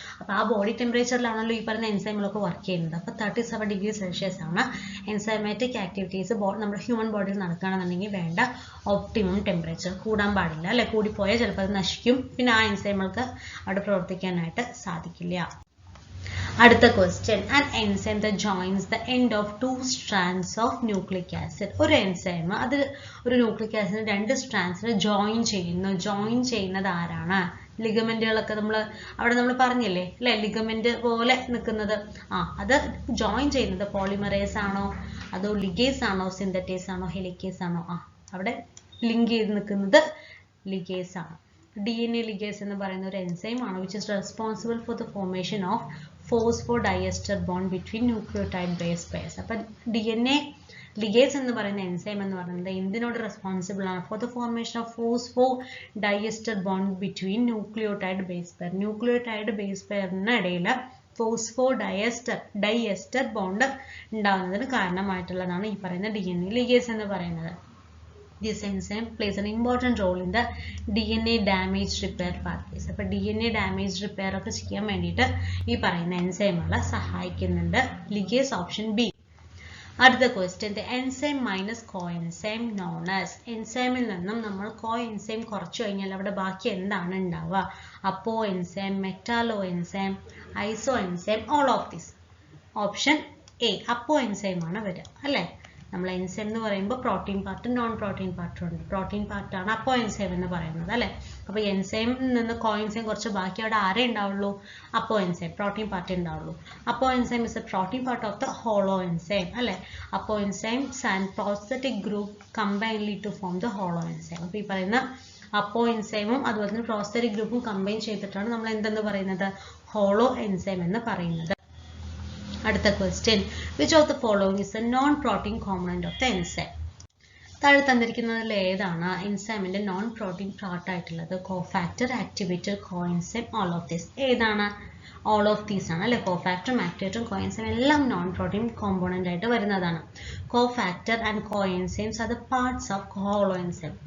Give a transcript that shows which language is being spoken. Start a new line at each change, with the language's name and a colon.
Malayalam: അപ്പോൾ ആ ബോഡി ടെമ്പറേച്ചറിലാണല്ലോ ഈ പറയുന്ന എൻസൈമുകളൊക്കെ വർക്ക് ചെയ്യുന്നത്. അപ്പോൾ 37 ഡിഗ്രി സെൽഷ്യസ് ആണ് എൻസൈമാറ്റിക് ആക്ടിവിറ്റീസ് നമ്മുടെ ഹ്യൂമൻ ബോഡിയിൽ നടക്കുകയാണെന്നുണ്ടെങ്കിൽ വേണ്ട ഒപ്റ്റിമം ടെമ്പറേച്ചർ. കൂടാൻ പാടില്ല അല്ലെ. കൂടിപ്പോയാൽ ചിലപ്പോൾ അത് നശിക്കും. പിന്നെ ആ എൻസൈമുകൾക്ക് അവിടെ പ്രവർത്തിക്കാനായിട്ട് സാധിക്കില്ല. അടുത്ത
English: Question, an enzyme that joins the end of 2 strands of nucleic acid.
Malayalam: ഒരു എൻസൈം അത് ഒരു ന്യൂക്ലിക് ആസിഡിന് 2 സ്ട്രാൻഡ്സിനെ ജോയിൻ ചെയ്യുന്നത് ആരാണ്? ലിഗമെന്റുകളൊക്കെ അവിടെ നമ്മൾ പറഞ്ഞില്ലേ അല്ലെ, ലിഗമെന്റ് പോലെ നിൽക്കുന്നത്. അത് ജോയിൻ ചെയ്യുന്നത് പോളിമറേസ് ആണോ, അതോ ലിഗേസ് ആണോ, സിന്തറ്റേസ് ആണോ, ഹെലിക്കേസ് ആണോ? അവിടെ ലിങ്ക് ചെയ്ത് നിൽക്കുന്നത് ലിഗേസ് ആണ്.
English: DNA ligase
Malayalam: എന്ന് പറയുന്ന ഒരു എൻസൈം ആണ്
English: which is responsible for the formation of phosphodiester bond between nucleotide base pairs.
Malayalam: അപ്പോൾ DNA ligase എന്ന് പറയുന്ന എൻസൈം എന്ന് പറയുന്നത് എന്തിനോട് റെസ്പോൺസിബിൾ ആണ്?
English: For the formation of phosphodiester bond between nucleotide base pair.
Malayalam: Nucleotide base പെയറിനിടയിൽ ഫോസ്ഫോഡയസ്റ്റർ bond ഉണ്ടാകുന്നതിന് കാരണമായിട്ടുള്ളതാണ് ഈ പറയുന്ന DNA ligase എന്ന് പറയുന്നത്.
English: This enzyme plays an important role in the DNA damage repair pathways.
Malayalam: അപ്പോൾ DNA damage repair ഒക്കെ ചെയ്യാൻ വേണ്ടിയിട്ട് ഈ പറയുന്ന എൻസൈമുകളെ സഹായിക്കുന്നുണ്ട്. Ligase option B. അടുത്ത
English: Question, the enzyme minus coenzyme known as.
Malayalam: എൻസൈമിൽ നിന്നും നമ്മൾ കോഎൻസൈം കുറച്ചു കഴിഞ്ഞാൽ അവിടെ ബാക്കി എന്താണ് ഉണ്ടാവുക?
English: Apoenzyme, metalloenzyme, isoenzyme, all of this.
Malayalam: Option A അപ്പോ എൻസൈം ആണ് വരിക അല്ലേ. നമ്മൾ എൻസൈം എന്ന് പറയുമ്പോൾ പ്രോട്ടീൻ പാർട്ട് നോൺ പ്രോട്ടീൻ പാർട്ടും ഉണ്ട്. പ്രോട്ടീൻ പാർട്ടാണ് അപ്പോ എൻസൈം എന്ന് പറയുന്നത് അല്ലേ. അപ്പോൾ എൻസൈമിൽ നിന്ന് കോഎൻസൈം കുറച്ച് ബാക്കി അവിടെ ആരേ ഉണ്ടാവുള്ളൂ?
English: apoenzyme,
Malayalam: പ്രോട്ടീൻ പാർട്ടേ ഉണ്ടാവുള്ളൂ.
English: Apoenzyme is a protein part of the holoenzyme അല്ലേ. Apoenzymes and prosthetic group combinely to form the holoenzyme.
Malayalam: അപ്പോൾ ഈ പറയുന്ന അപ്പോ എൻസൈമും അതുപോലെ തന്നെ പ്രോസ്തറ്റിക് ഗ്രൂപ്പും കമ്പൈൻ ചെയ്തിട്ടാണ് നമ്മൾ എന്തെന്ന് പറയുന്നത്? ഹോളോ എൻസൈം എന്ന് പറയുന്നത്. അടുത്ത
English: Question, which of the following is a non-protein component of the enzyme?
Malayalam: താഴെ തന്നിരിക്കുന്നതിൽ ഏതാണ് എൻസൈമിന്റെ നോൺ പ്രോട്ടീൻ പാർട്ട് ആയിട്ടുള്ളത്?
English: Cofactor, activator, coenzyme, all of this.
Malayalam: ഏതാണ്?
English: All of these ആണ് അല്ലെ.
Malayalam: കോഫാക്ടറും ആക്ടിവേറ്ററും കോഎൻസൈം എല്ലാം നോൺ പ്രോട്ടീൻ കോമ്പോണന്റ് ആയിട്ട് വരുന്നതാണ്.
English: Cofactor and coenzymes are the parts of holo enzyme.